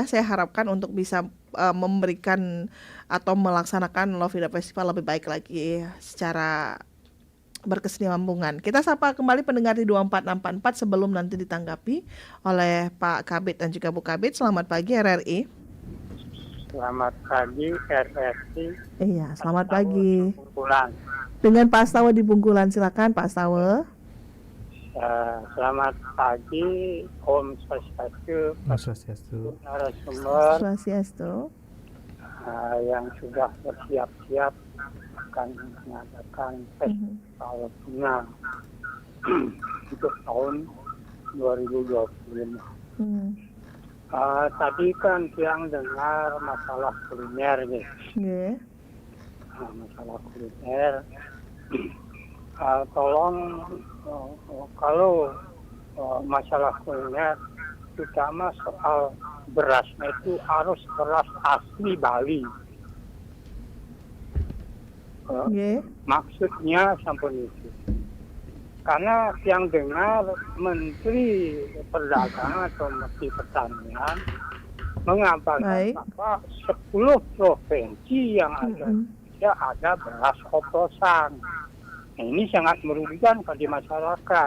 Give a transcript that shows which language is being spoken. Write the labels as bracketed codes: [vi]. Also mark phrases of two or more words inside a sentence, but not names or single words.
[id] Saya harapkan untuk bisa memberikan atau melaksanakan Lovina Festival lebih baik lagi secara berkesinambungan. Kita sapa kembali pendengar di 24644 sebelum nanti ditanggapi oleh Pak Kabit dan juga Bu Kabit. Selamat pagi RRI. Selamat pagi RRI. Iya, selamat pagi. Bungkulan. Dengan Pak Astawa di Bungkulan, silakan Pak Astawa. Selamat pagi, [ban] Om Swastiastu, [id] Mas Swastiastu. narasumber Swastiastu. yang sudah bersiap-siap akan mengadakan festival bunga untuk tahun 2025. Tadi kan siang dengar masalah kuliner nih. Nggih. Masalah kuliner. Tolong kalau masalah kuliner, terutama soal berasnya itu harus beras asli Bali. Nggih. Maksudnya sampun itu. Karena yang dengar Menteri Perdagangan atau Menteri Pertanian mengabarkan bahwa 10 provinsi yang ada beras oplosan. Nah, ini sangat merugikan bagi masyarakat.